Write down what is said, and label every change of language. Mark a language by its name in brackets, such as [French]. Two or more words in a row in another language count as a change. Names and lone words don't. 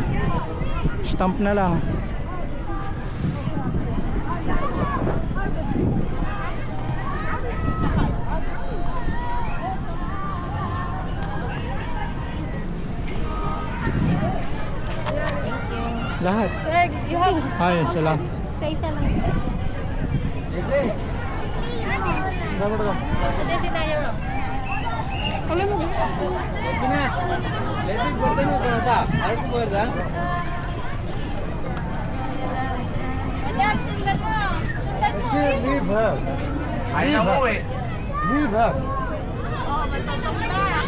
[Filipino] Stamp na lang. Lahat. Sir, [English] you have... [Filipino] Ay, isa lang. Isa lang. Hindi, sinayo lang. Alam mo. [English] Leave her. Leave her. Leave her. [Filipino] Oh, matutong na.